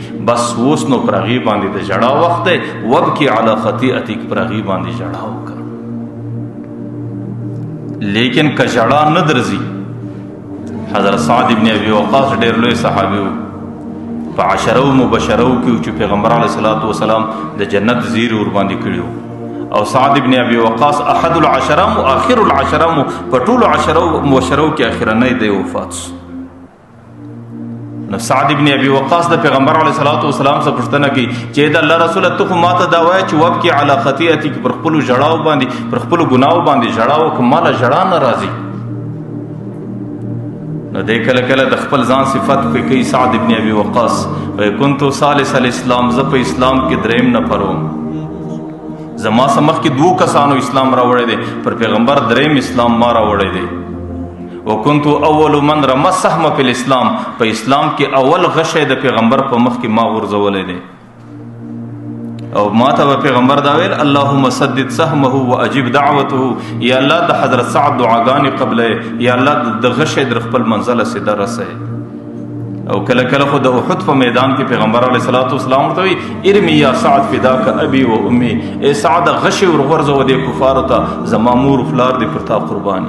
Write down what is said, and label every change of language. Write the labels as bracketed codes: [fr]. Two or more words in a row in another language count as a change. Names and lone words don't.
[ps] بس اوس نو پر هغې باندې د ژړا وخت دی. [ar] وابکي علی خطیئتک، [ps] پر هغې باندې ژړا وکړه. لیکن که ژړا نه درځي، حضرت سعد ابن ابي وقاص ډېر لوی صحابي و، په عشرو مبشرو کې چې پیغمبر [ar] علیه الصلاة والسلام [ps] د جنت زیری ورباندې کړي و، او سعد ابن ابي وقاص [ar] احد العشره و آخر العشره [ps] و، په ټولو عشرو مبشرو کې اخرنی دی وفات شو. نو سعد ابن ابي وقاص د پیغمبر [ar] علیه الصلاة والسلام [ps] څخه پوښتنه کوي چې د الله رسوله ته خو ماته دا وایه چې [ar] وابکي علی خطیئتک، [ps] پر خپلو ژړاو باندې، پر خپلو ګناو باندې ژړا وکړه، ماله ژړا نه راځي. نو دی کله کله د خپل ځان صفت کوي سعد ابن ابي وقاص، [ar] كنت ثالث الاسلام، [ps] زه په اسلام کې دریم نفر وم، زما څخه مخکې 2 کسانو اسلام راوړی دی، پر پیغمبر دریم اسلام ما راوړی دی. [ar] وكنت اول من رمى السهم في الاسلام، [ps] په اسلام کې اول غشی د پیغمبر په مخ کې ما غورځولی دی. او ما ته پیغمبر دا ویل [ar] اللهم سدد سهمه واجب دعوته، [ps] یا الله د حضرت سعد دعاګانې قبله، یا الله د غشی در خپل منزله سیده رسوي. او کله کله خو د احد په میدان کې پیغمبر [ar] علیه الصلاة والسلام [ps] ورته وایي [ar] ارمی یا سعد فداک ابي و امي، [ps] ای سعد غشی ورغورځوه دې کفارو ته، زما مور و پلار دې پر تا قرباني.